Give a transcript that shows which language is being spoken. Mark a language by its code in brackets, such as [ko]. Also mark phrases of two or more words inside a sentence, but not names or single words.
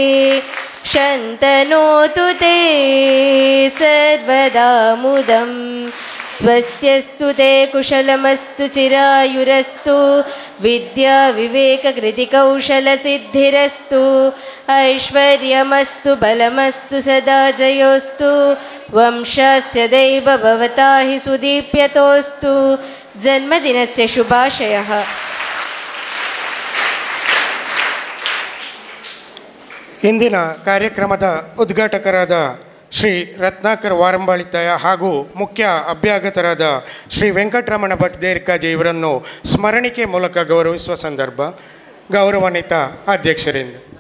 [sa] शन्तनोतु ते सर्वदा मुदं स्वस्त्यस्तु ते कुशलमस्तु चिरायुरस्तु विद्या विवेककृतिकौशलसिद्धिरस्तु ऐश्वर्यमस्तु बलमस्तु सदा जयोस्तु वंशस्य दैव भवता हि सुदीप्यतोस्तु जन्मदिनस्य शुभाशयः। [kn] ಇಂದಿನ ಕಾರ್ಯಕ್ರಮದ ಉದ್ಘಾಟಕರಾದ ಶ್ರೀ ರತ್ನಾಕರ್ ವಾರಂಬಾಳಿತಾಯ ಹಾಗೂ ಮುಖ್ಯ ಅಭ್ಯಾಗತರಾದ ಶ್ರೀ ವೆಂಕಟರಮಣ ಭಟ್ ದೇರ್ಕಾಜಿ ಇವರನ್ನು ಸ್ಮರಣಿಕೆ ಮೂಲಕ ಗೌರವಿಸುವ ಸಂದರ್ಭ ಗೌರವಾನ್ವಿತ ಅಧ್ಯಕ್ಷರಿಂದ